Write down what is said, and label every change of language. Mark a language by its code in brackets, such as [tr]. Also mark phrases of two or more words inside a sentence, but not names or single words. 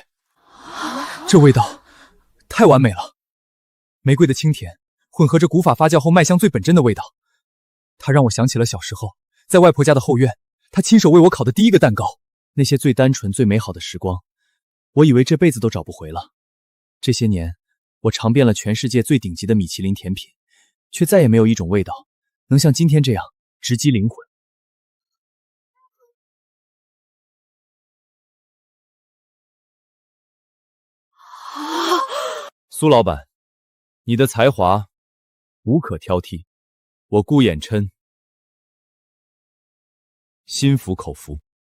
[zh] 這味道太完美了，玫瑰的清甜混合着古法發酵後麥香最本真的味道，它讓我想起了小時候在外婆家的後院，她親手為我烤的第一個蛋糕，那些最單純最美好的時光，我以為這輩子都找不回了。這些年，我嘗遍了全世界最頂級的米其林甜品，卻再也沒有一種味道能像今天這樣直擊靈魂。蘇老闆，你的才華無可挑剔，我顧衍琛心服口服。